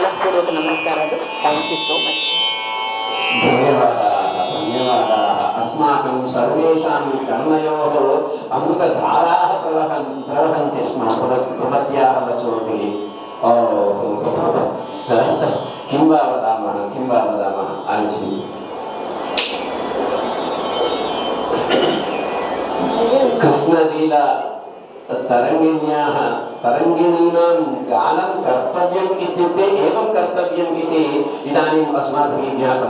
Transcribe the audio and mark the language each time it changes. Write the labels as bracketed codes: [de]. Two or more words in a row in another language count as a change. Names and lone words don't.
[te] హృదయపూర్వక నమస్కారాలు. [en] thank you so much. [sa] ధన్యవాదాः ధన్యవాదాः. अस्माकं सर्वेषां कर्मयोः अमृतधाराः प्रवहन्ति स्म भवत्याः वचोभिः. किं वा वदामः आगच्छन्तु. कृष्णलीला तरङ्गिणीनां गानं कर्तव्यम् इत्युक्ते एवं कर्तव्यम् इति इदानीम् अस्माभिः ज्ञातं.